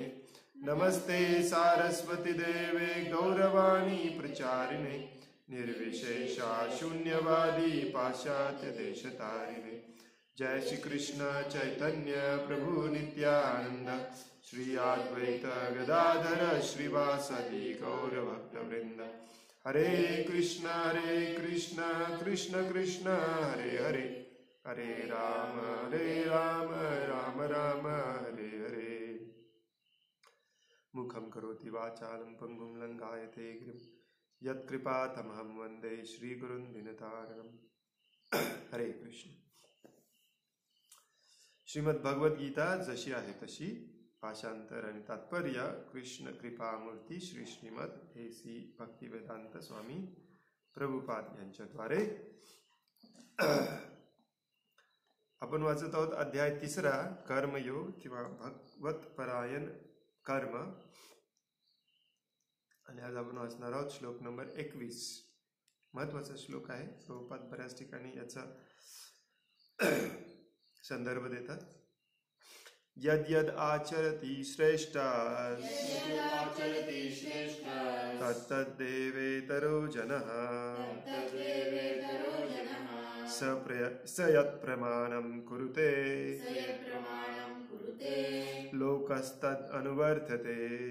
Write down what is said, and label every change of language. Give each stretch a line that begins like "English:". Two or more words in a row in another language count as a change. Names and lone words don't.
Sanskrit: नमस्ते सारस्वती देवे गौरवाणी प्रचारिणे निर्विशेषा शून्यवादी पाश्चात्य देशतारिणे। जय श्री कृष्ण चैतन्य प्रभु नित्यानंद श्री अद्वैत गदाधर श्रीवासदि गौर भक्तवृंद। हरे कृष्ण कृष्ण कृष्ण हरे हरे, हरे राम राम राम हरे हरे। मुखं करोति वाचालं पंगुं लंघायते गिरिं यत्कृपातमहं वन्दे श्रीगुरुं दीनतारिणं। हरे कृष्ण।
Marathi: श्रीमद भगवद गीता जशी आहे तशी, भाषांतर आणि तात्पर्य कृष्ण कृपामूर्ती श्री श्रीमद AC भक्तिवेदांत स्वामी प्रभुपाद यांच्याद्वारे। आपण वाचत आहोत अध्याय 3 कर्मयोग किंवा भगवत परायण कर्म, आणि आज आपण वाचणार आहोत श्लोक नंबर 21। महत्वाचा श्लोक आहे। प्रभुपाद बऱ्याच ठिकाणी याचा संदर्भ देतात।
Sanskrit: यद यद आचरति श्रेष्ठा तत्तद्देवेतरो जनः स यत् प्रमाणं कुरुते लोकस्तद् अनुवर्तते।